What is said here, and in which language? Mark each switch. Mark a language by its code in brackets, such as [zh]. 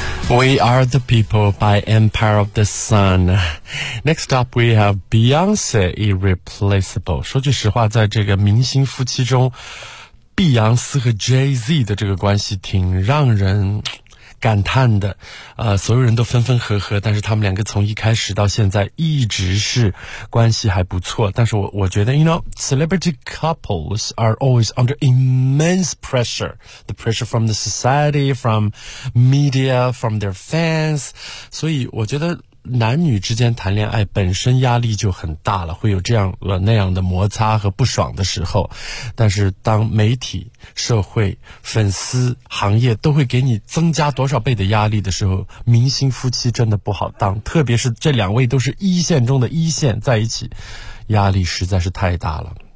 [en] We Are the People by Empire of the Sun. Next up, we have Beyonce Irreplaceable. [zh] 说句实话，在这个明星夫妻中，碧昂斯和 Jay-Z 的这个关系挺让人感叹的。所有人都分分合合，但是他们两个从一开始到现在一直是关系还不错。但是我觉得 [en] you know, celebrity couples are always under immense pressure. The pressure from the society, from media, from their fans. [zh] 所以我觉得男女之间谈恋爱本身压力就很大了，会有这样那样的摩擦和不爽的时候。但是当媒体、社会、粉丝、行业都会给你增加多少倍的压力的时候，明星夫妻真的不好当，特别是这两位都是一线中的一线，在一起压力实在是太大了。